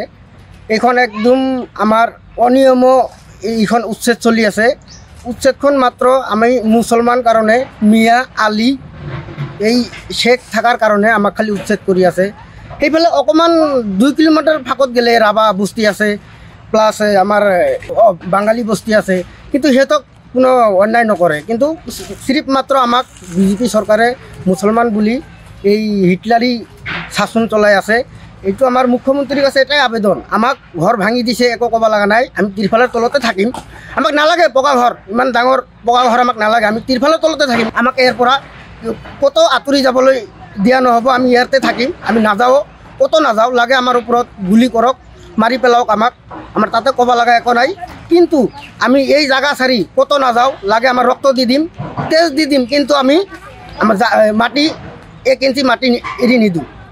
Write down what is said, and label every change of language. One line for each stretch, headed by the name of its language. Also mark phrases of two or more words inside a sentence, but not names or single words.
Assamese: এখন একদম আমার অনিয়ম এইখন উচ্ছেদ চলি আছে। উচ্ছেদখন মাত্র আমি মুসলমান কারণে মিয়া আলী এই শেখ থাকার কারণে আমাক খালি উচ্ছেদ কৰি আছে। সেইফালে অকণমান 2 কিলোমিটার ফাঁকত গেলে রাভা বস্তি আছে, প্লাস আমার বাঙালি বস্তি আছে, কিন্তু সিহঁতক কোনো অন্যায় নকৰে। কিন্তু সিরিফ মাত্র আমাক বিজেপি সরকারে মুসলমান বুলি এই হিটলারি শাসন চলাই আছে। এইটো আমার মুখ্যমন্ত্রীর কাছে এটাই আবেদন, আমাক ঘর ভাঙি দিছে, একো ক'ব লগা নাই। আমি তিরফালের তলতে থাকিম, আমাক নালাগে পকা ঘর, ইমান ডাঙর পকা ঘর আমাক নালাগে। আমি তিরফালের তলতে থাকিম, আমাক ইয়াৰ পৰা কত আঁতৰি যাবলৈ দিয়া নহ'ব। আমি ইয়াতে থাকিম, আমি নাযাওঁ, কত নাযাওঁ, লাগে আমাৰ ওপৰত গুলি কৰক, মাৰি পেলাওক আমাক, আমাৰ তাতে ক'ব লগা একো নাই। কিন্তু আমি এই জায়গা ছাড়ি কত নাযাওঁ, লাগে আমাৰ ৰক্ত দি দিম, তেজ দি দিম, কিন্তু আমি আমাৰ মাটি 1 ইঞ্চি মাটি এৰি নিদিওঁ।